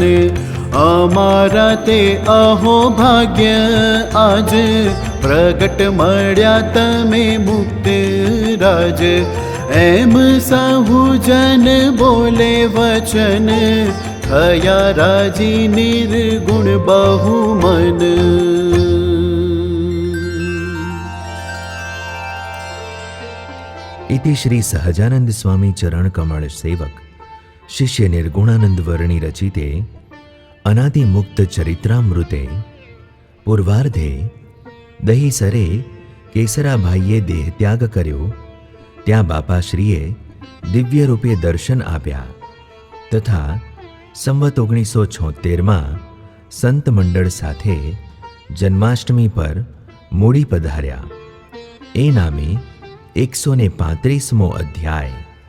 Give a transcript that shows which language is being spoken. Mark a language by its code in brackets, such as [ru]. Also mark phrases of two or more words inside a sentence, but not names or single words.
[gu] અમારા તે અહો ભાગ્ય આજ, પ્રગટ મળ્યા તમે મુક્ત રાજ. એમ સહુ જન બોલે વચન, થયા રાજી નિર્ગુણ બહુ મન. [sa] इति श्री सहजानंद स्वामी चरण कमल सेवक शिष्य निर्गुणानंद वर्णी रचिते अनादि मुक्त चरित्रामृते पूर्वार्धे [gu] દહીસરે કેસરાભાઈએ દેહ ત્યાગ કર્યો, ત્યાં બાપાશ્રીએ દિવ્ય રૂપે દર્શન આપ્યા તથા સંવત 1976માં સંત મંડળ સાથે જન્માષ્ટમી પર મૂડી પધાર્યા. એ નામે 135મો અધ્યાય.